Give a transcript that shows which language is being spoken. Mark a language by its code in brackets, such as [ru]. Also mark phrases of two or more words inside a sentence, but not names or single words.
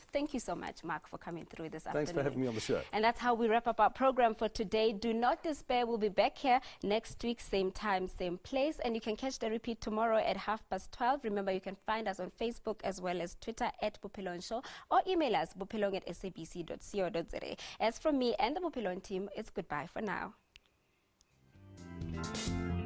[en] Thank you so much, Mark, for coming through this afternoon. Thanks for having me on the show. And that's how we wrap up our program for today. Do not despair. We'll be back here next week, same time, same place. And you can catch the repeat tomorrow at 12:30. Remember, you can find us on Facebook as well as Twitter at Bophelong Show, or email us bophelong@sabc.co.za. As from me and the Bophelong team, it's goodbye for now.